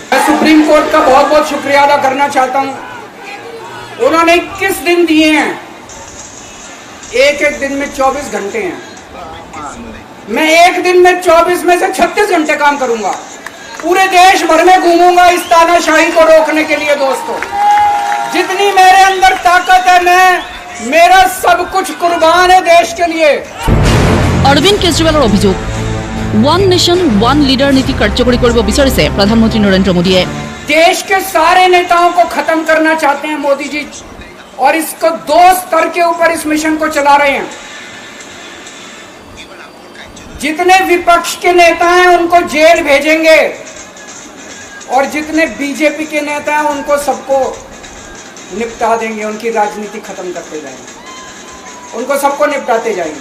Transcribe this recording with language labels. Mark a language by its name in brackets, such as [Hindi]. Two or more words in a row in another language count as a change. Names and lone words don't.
[Hindi] मैं सुप्रीम कोर्ट का बहुत बहुत शुक्रिया अदा करना चाहता हूँ। उन्होंने 21 दिन दिए हैं, एक दिन में 24 घंटे हैं। मैं एक दिन में 24 में से 36 घंटे काम करूंगा, पूरे देश भर में घूमूंगा इस तानाशाही को रोकने के लिए। दोस्तों, जितनी मेरे अंदर ताकत है, मेरा सब कुछ कुर्बान है देश के लिए। [Assamese] অৰবিন্দ কেজৰিৱালৰ অভিযোগ, [English] one nation one leader [Assamese] নীতি কাৰ্যকৰী কৰিব বিচাৰিছে প্ৰধানমন্ত্ৰী নৰেন্দ্ৰ মোদীয়ে। [Hindi] देश के सारे नेताओं को खत्म करना चाहते हैं मोदी जी, और इसको 2 स्तर के ऊपर इस मिशन को चला रहे हैं। जितने विपक्ष के नेता हैं उनको जेल भेजेंगे, और जितने बीजेपी के नेता हैं उनको सबको निपटा देंगे, उनकी राजनीति खत्म करते जाएंगे, उनको सबको निपटाते जाएंगे।